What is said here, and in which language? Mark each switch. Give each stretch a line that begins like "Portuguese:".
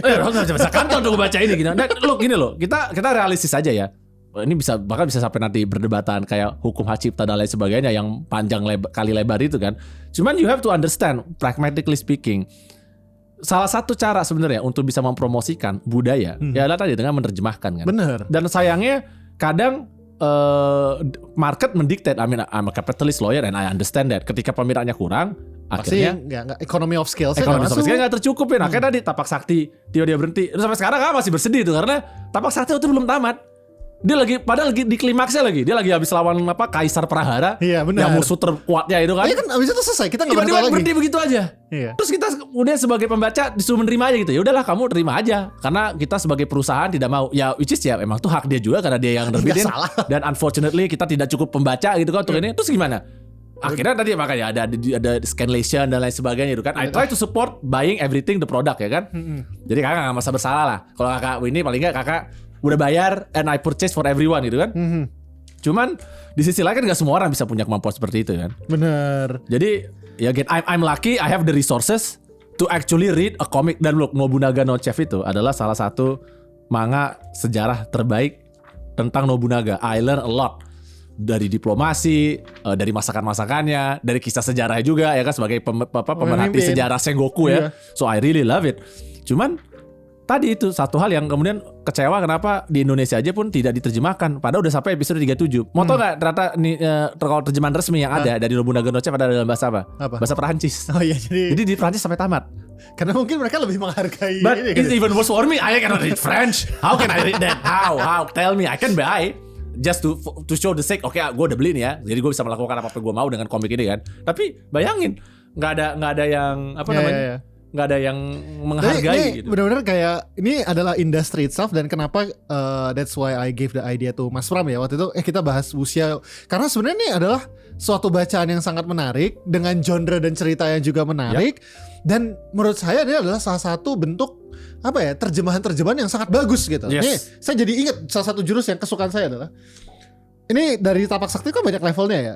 Indonesian: Harus belajar bahasa Kanton untuk membaca ini gitu. Nah, gini loh, kita realistis aja ya. Ini bahkan bisa sampai nanti berdebatan kayak hukum hak cipta dan lain sebagainya yang panjang kali lebar itu kan. Cuman
English: you have to understand, pragmatically speaking,
Indonesian: salah satu cara sebenarnya untuk bisa mempromosikan budaya ya adalah tadi dengan menerjemahkan kan. Bener. Dan sayangnya kadang market mendiktat.
English: I mean, I'm a capitalist lawyer and I understand that.
Indonesian: Ketika peminatnya kurang, pasti akhirnya nggak economy of scale nggak tercupin. Akhirnya di Tapak Sakti dia berhenti. Terus sampai sekarang kan masih bersedih tuh karena Tapak Sakti itu belum tamat. Dia padahal lagi di klimaksnya lagi. Dia lagi habis lawan Kaisar Prahara. Iya, benar. Yang musuh terkuatnya itu kan. Iya kan abis itu selesai. Kita nggak tiba-tiba berhenti begitu aja. Iya. Terus kita kemudian sebagai pembaca disuruh menerima aja gitu. Ya udahlah kamu terima aja. Karena kita sebagai perusahaan tidak mau. Ya
English: which is
Indonesian: ya emang tuh hak dia juga karena dia yang nerbitin. Dan unfortunately kita tidak cukup pembaca gitu kan untuk ini. Terus gimana? Akhirnya tadi makanya ada scanlation dan lain sebagainya itu kan.
English: I try to support buying everything the product
Indonesian: ya kan. Jadi kakak gak masa bersalah lah. Kalau kakak ini paling gak kakak udah bayar
English: and I purchase for everyone
Indonesian: gitu kan. Cuman di sisi lain kan gak semua orang bisa punya kemampuan seperti itu kan. Bener. Jadi ya
English: again I'm lucky I have the resources to actually read a comic.
Indonesian: Dan look, Nobunaga no Chef itu adalah salah satu manga sejarah terbaik tentang Nobunaga.
English: I learn a lot.
Indonesian: Dari diplomasi, dari masakan-masakannya, dari kisah sejarah juga ya kan sebagai pemerhati sejarah Sengoku ya.
English: So I really love it.
Indonesian: Cuman tadi itu satu hal yang kemudian kecewa kenapa di Indonesia aja pun tidak diterjemahkan. Padahal udah sampai episode 37. Mau tau gak ternyata kalau terjemahan resmi yang ada dari Nobunaga no Chef ada dalam bahasa apa? Bahasa Perancis. Oh iya, jadi di Perancis sampai tamat. Karena mungkin mereka lebih menghargai.
English: But it's even worse for me. I cannot read French. How can I read that? How? Tell me. I can buy. Just to show the sake.
Indonesian: Oke, gue udah beli nih ya. Jadi gue bisa melakukan apa-apa gue mau dengan komik ini kan. Tapi bayangin, nggak ada yang apa namanya? Nggak ada yang menghargai gitu. Benar-benar kayak ini adalah industry itself. Dan kenapa
English: that's why I gave the idea to Mas Pram
Indonesian: ya waktu itu. Kita bahas Wuxia karena sebenarnya ini adalah suatu bacaan yang sangat menarik dengan genre dan cerita yang juga menarik. Dan menurut saya ini adalah salah satu bentuk apa ya, terjemahan-terjemahan yang sangat bagus gitu.
English: Yes.
Indonesian: Nih, saya jadi ingat salah satu jurus yang kesukaan saya adalah ini dari tapak sakti kan banyak levelnya ya.